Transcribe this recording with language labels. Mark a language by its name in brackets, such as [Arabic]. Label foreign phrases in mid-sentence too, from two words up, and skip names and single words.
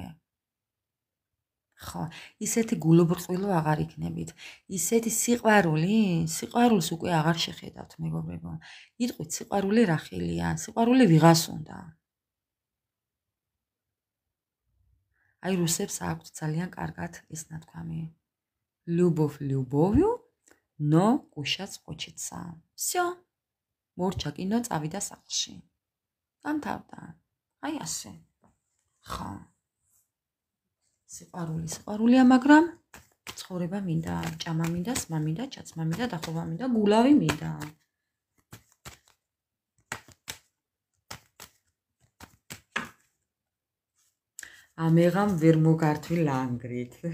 [Georgian] ხო, ისეთი გულუბრწყვილო აღარ იქნებით. ისეთი სიყვარულს უკვე აღარ შეხედავთ, მეგობრებო. იტყვით, სიყვარული რა ხელია? სიყვარული ვიღას უნდა. აი რუსებს აქვთ ძალიან კარგად ეს ნათქვამი. [Russian] Любовь любовью, но кушать хочется. Всё. [Georgian] მორჩა კინო წავიდა სახლში. დამთავრდა. აი ასე. ხო. სიყვარულია, მაგრამ ცხოვრება მინდა, ჭამა მინდა, სმა მინდა, ჩაცმა მინდა, დახობა მინდა, გულავი მინდა. ამეღამ ვერ მოგართვი ლანგრით.